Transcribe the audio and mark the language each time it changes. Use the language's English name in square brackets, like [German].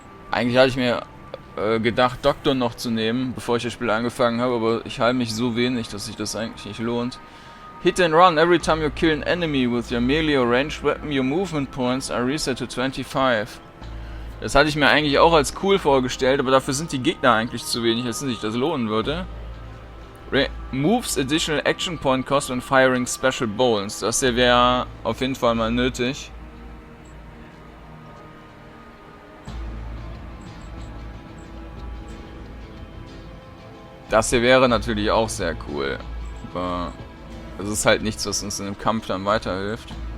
[German] Eigentlich hatte ich mir gedacht, Doktor noch zu nehmen, bevor ich das Spiel angefangen habe, aber ich heile mich so wenig, dass sich das eigentlich nicht lohnt. [English] Hit and run. Every time you kill an enemy with your melee or ranged weapon, your movement points are reset to 25. [German] Das hatte ich mir eigentlich auch als cool vorgestellt, aber dafür sind die Gegner eigentlich zu wenig, als sich das lohnen würde. [English] Moves additional action point cost when firing special bolts. [German] Das hier wäre auf jeden Fall mal nötig. Das hier wäre natürlich auch sehr cool, aber es ist halt nichts, was uns in dem Kampf dann weiterhilft.